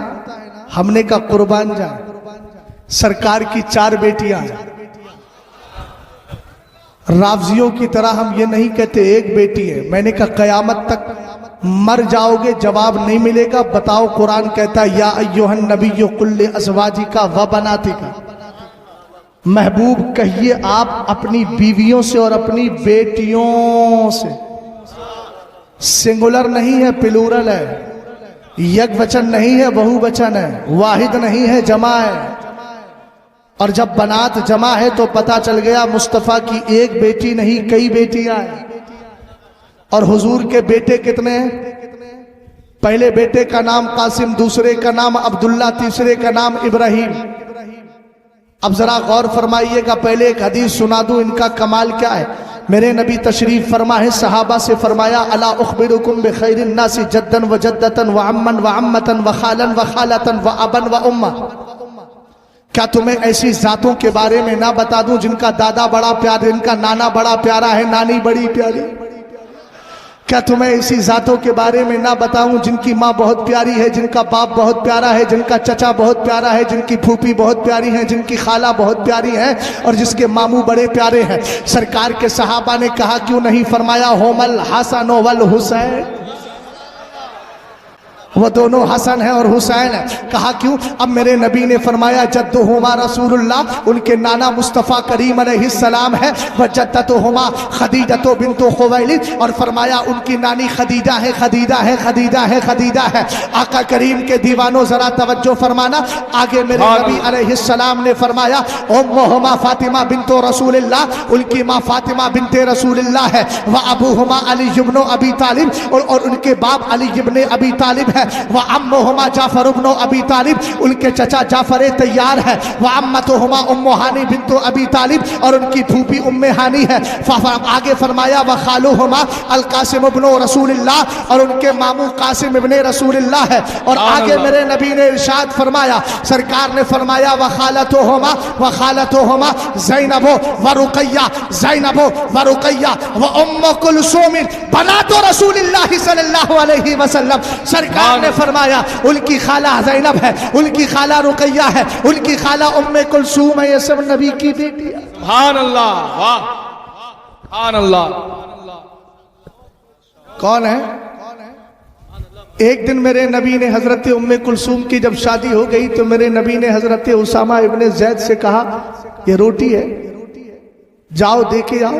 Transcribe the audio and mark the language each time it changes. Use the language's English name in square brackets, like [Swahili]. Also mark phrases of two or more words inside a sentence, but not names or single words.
[Hindi] हमने का कुर्बान जाए, सरकार की 4 बेटियां हैं। रावजियों की तरह हम ये नहीं कहते एक बेटी है। मैंने कहा कयामत तक मर जाओगे जवाब नहीं मिलेगा। बताओ, कुरान कहता है [Arabic] يا أيها النبي قل لأزواجك وبناتك. [Hindi] महबूब कहिए आप अपनी बीवियों से और अपनी बेटियों से। सिंगुलर नहीं है, प्लूरल है। यक वचन नहीं है, बहुवचन है। वाहिद नहीं है, जमा है। और जब बनात जमा है तो पता चल गया मुस्तफ़ा की एक बेटी नहीं कई बेटियां हैं। और हुजूर के बेटे कितने हैं? पहले बेटे का नाम कासिम, दूसरे का नाम अब्दुल्ला, तीसरे का नाम इब्राहिम। अब जरा गौर फरमाइएगा, पहले एक हदीस सुना दूं, इनका कमाल क्या है। मेरे नबी तशरीफ फरमा है, सहाबा से फरमाया [Arabic] ألا أخبركم بخير الناس جدا وجدة وعما وعمة وخالا وخالة وأبا وأما. [Hindi] क्या तुम्हें ऐसी जातों के बारे में ना बता दूं जिनका दादा बड़ा प्यारा, जिनका नाना बड़ा प्यारा है, नानी बड़ी प्यारी? क्या तुम्हें ऐसी जातों के बारे में ना बताऊं जिनकी माँ बहुत प्यारी है, जिनका बाप बहुत प्यारा है, जिनका चचा बहुत प्यारा है, जिनकी फूफी बहुत प्यारी है, जिनकी खाला बहुत प्यारी है, और जिसके मामू बड़े प्यारे हैं? सरकार के सहाबा ने कहा क्यों नहीं? फरमाया [Arabic] هما الحسن والحسين. [Hindi] वो दोनों हसन है और हुसैन है। कहा क्यों? अब मेरे नबी ने फरमाया [Arabic] جدهما رسول الله, [Hindi] उनके नाना मुस्तफ़ा करीम अलैहिस्सलाम है, [Arabic] وجدتهما خديجة بنت خويلد, [Hindi] और फरमाया उनकी नानी खदीजा है, खदीजा है, खदीजा है, खदीजा है। आका करीम के दीवानों जरा तवज्जो फरमाना। आगे मेरे नबी अलैहिस्सलाम ने फरमाया [Arabic] أمهما فاطمة بنت رسول الله, [Hindi] उनकी माँ फातिमा बिन्ते रसूलिल्लाह है। [Arabic] وأبوهما علي بن أبي طالب, [Hindi] और उनके बाप अली इब्न अबी तालिब है। [Arabic] وعمهما جعفر بن أبي طالب, [Hindi] उनके चचा जाफर तैयार है। [Arabic] وعمتهما أم هانئ بنت أبي طالب, [Hindi] और उनकी फूफी उम्मे हानी है। आगे फरमाया [Arabic] وخالهما القاسم ابن رسول الله, [Hindi] और उनके मामू कासिम इब्न रसूलिल्लाह है। और आगे मेरे नबी ने इरशाद फरमाया, सरकार ने फरमाया [Arabic] وخالتهما زينب ورقية، زينب ورقية وأم كلثوم بنات رسول الله صلى الله عليه وسلم. [Hindi] सरकार ने फरमाया उनकी खाला ज़ैनब है, उनकी खाला रुक़य्या है, उनकी खाला उम्मे कुलसूम है। ये सब नबी की बेटी है। [Arabic] سبحان الله, वाह, سبحان الله. [Hindi] कौन है? एक दिन मेरे नबी ने हजरत उम्मे कुलसूम की जब शादी हो गई तो मेरे नबी ने हजरत उसामा इब्ने ज़ैद से कहा ये रोटी है, जाओ देके आओ।